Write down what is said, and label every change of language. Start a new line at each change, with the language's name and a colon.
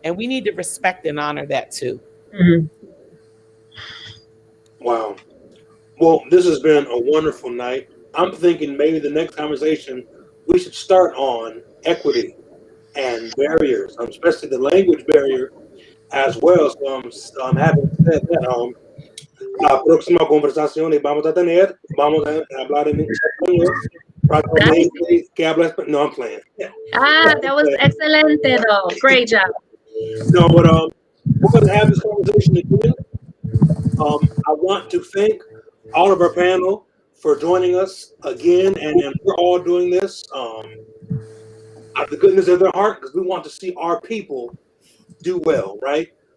English: And we need to respect and honor that too. Wow. Well, this has been a wonderful night. I'm thinking maybe the next conversation we should start on equity and barriers, especially the language barrier as well. So having said that,
Spanish: la próxima conversación y vamos a hablar en español. Que habla español.
English: No, I'm playing. That was excelente though. Great job. No, but we're going to have this conversation again. I want to thank all of our panel for joining us again, and we're all doing this out of the goodness of their heart because we want to see our people do well, right?